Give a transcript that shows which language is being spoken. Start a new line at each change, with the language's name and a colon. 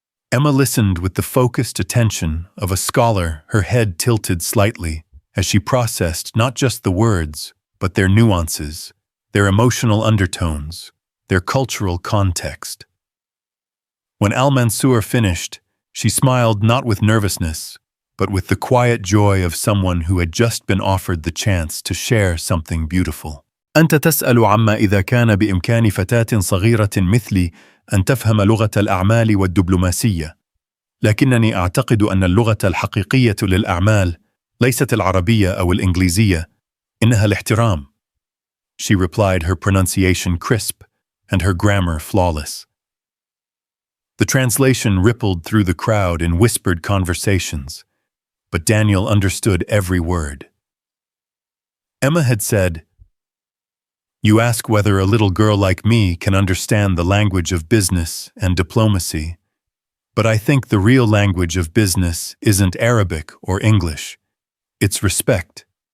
English: Emma listened with the focused attention of a scholar, her head tilted slightly, as she processed not just the words, but their nuances, their emotional undertones, their cultural context. When Al Mansour finished, she smiled not with nervousness, but with the quiet joy of someone who had just been offered the chance to share something beautiful.
Arabic: "أنت تسأل عما إذا كان بإمكان فتاة صغيرة مثلي أن تفهم لغة الأعمال والدبلوماسية، لكنني أعتقد أن اللغة الحقيقية للأعمال ليست العربية أو الإنجليزية، إنها الاحترام."
English: She replied, her pronunciation crisp and her grammar flawless. The translation rippled through the crowd in whispered conversations, but Daniel understood every word. Emma had said, "You ask whether a little girl like me can understand the language of business and diplomacy, but I think the real language of business isn't Arabic or English, it's respect."